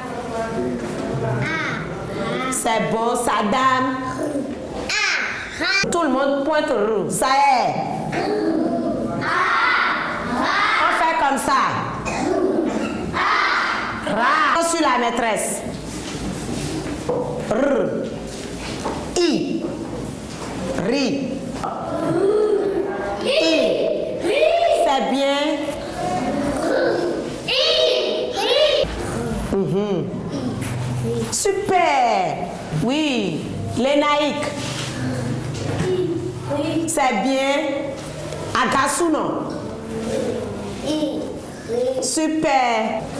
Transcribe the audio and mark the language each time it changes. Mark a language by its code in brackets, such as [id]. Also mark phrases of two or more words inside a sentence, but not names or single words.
[fr] C'est bon, Saddam. Tout le monde pointe R. Ça y est. On fait comme ça. Ra. On suit la maîtresse. R. I. Ri. I. C'est bien. Super. Oui. Lénaïque. C'est bien. Agasuno. Super.